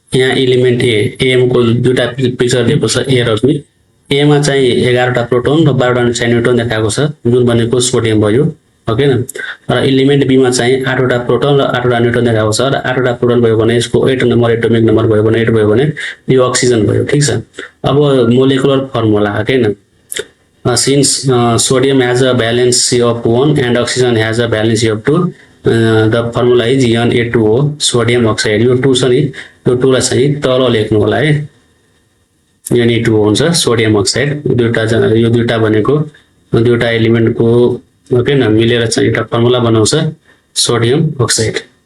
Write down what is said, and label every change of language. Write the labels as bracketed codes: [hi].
[ne] यहाँ element am को दुईटा पिक्चर दिएको छ ए र बी। ए मा चाहिँ 11 टा प्रोटोन र 12 टा न्यूट्रोन देखाएको छ जुन भनेको सोडियम भयो ओके न। र एलिमेन्ट बी मा चाहिँ 8 वटा प्रोटोन र 8 वटा न्यूट्रोन देखाएको छ र 8 वटा प्रोटोन भयो भने यसको 8 नम्बर एटोमिक नम्बर भयो भने 8 भयो भने यो अक्सिजन भयो ठीक छ। अब मोलेकुलर फर्मुला ओके न [en] since sodium has a valency of 1 and oxygen has a valency of 2 the formula is [ne] Na2O sodium oxide. यो 2 छ नि, यो 2 लाई चाहिँ तल लेख्नु होला है। Na2O हुन्छ सोडियम अक्साइड। यो दुईटा भनेको दुईटा एलिमेन्टको ओके न मिलेर चाहिँ एउटा फर्मुला बनाउँछ सोडियम अक्साइड।